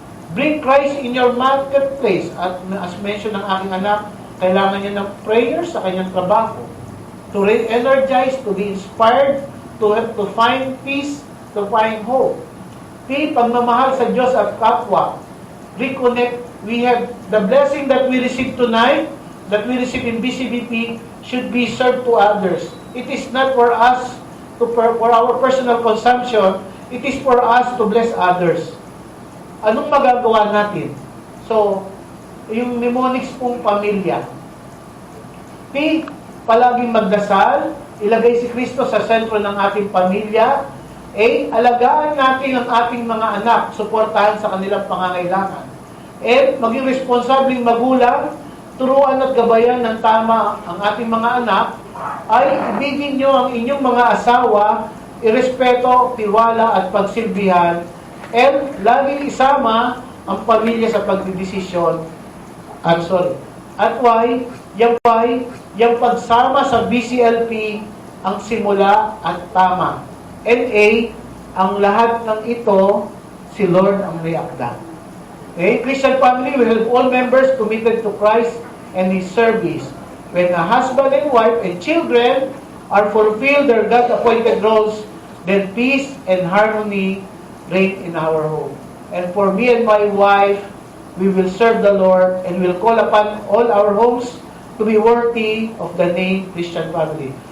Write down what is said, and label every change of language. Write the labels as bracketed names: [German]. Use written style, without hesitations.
[English] Bring Christ in your marketplace. [Filipino] At [English] as mentioned [Filipino] ng aking anak, kailangan niya ng prayers sa kanyang trabaho. [English] To re-energize, to be inspired, to find peace, to find hope. [Filipino] P, pagmamahal sa Diyos at kapwa. [English] Reconnect. We have the blessing that we receive tonight, that we receive in BCBP, should be served to others. It is not for us, for our personal consumption. It is for us to bless others. [Filipino] Anong magagawa natin? So, yung mnemonics pong pamilya. P, palaging magdasal, ilagay si Kristo sa sentro ng ating pamilya. A. Alagaan natin ang ating mga anak, suportahan sa kanilang pangangailangan. And maging responsabling magulang, turuan at gabayan ng tama ang ating mga anak, ay ibigin nyo ang inyong mga asawa, irespeto, tiwala at pagsilbihan, and lagi isama ang pamilya sa pagdidesisyon. At why? Yung pagsama sa BCLP ang simula at tama. And A, ang lahat ng ito, si Lord ang may akda. [English] Okay? Christian family will have all members committed to Christ and His service. When a husband and wife and children are fulfilled their God-appointed roles, then peace and harmony reign in our home. And for me and my wife, we will serve the Lord and will call upon all our homes to be worthy of the name Christian family.